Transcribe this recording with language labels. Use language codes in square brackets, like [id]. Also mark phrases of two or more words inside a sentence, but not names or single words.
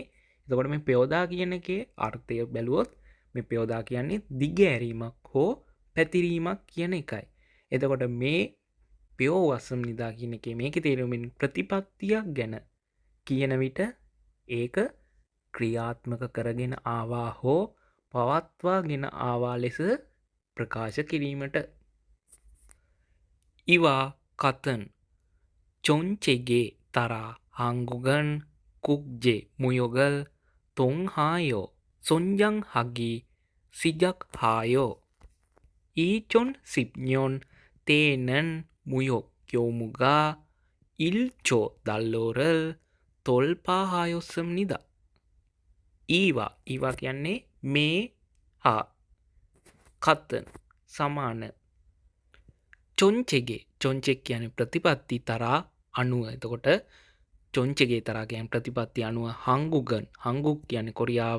[si] එතකොට මේ පයෝදා කියන එකේ අර්ථය බැලුවොත් මේ පයෝදා කියන්නේ දිගෑරීමක් හෝ පැතිරීමක් කියන එකයි. එතකොට මේ [ko] 보였습니다 [si] කියන එකේ මේකේ තේරුමින් ප්‍රතිපත්තියක් ගැන කියන විට ඒක ක්‍රියාත්මක කරගෙන ආවා හෝ පවත්වාගෙන ආවා ලෙස ප්‍රකාශ කිරීමට. [ko] 이와 같은 정책에 따라 한국은 국제 무역을 통해 성장하기 시작하여 이천 십년대에는 무역 규모가 일조 달러를 돌파하였습니다. [si] ඊවා කියන්නේ මේ හා කත්තන් සමාන. චොන්චෙක් කියන ප්‍රතිපත්ති තරා අනුව. එතකොට [ko] 정책에 따라 [si] කියන ප්‍රතිපත්ති අනුව හංගුක් කියන්නේ කොරියාව.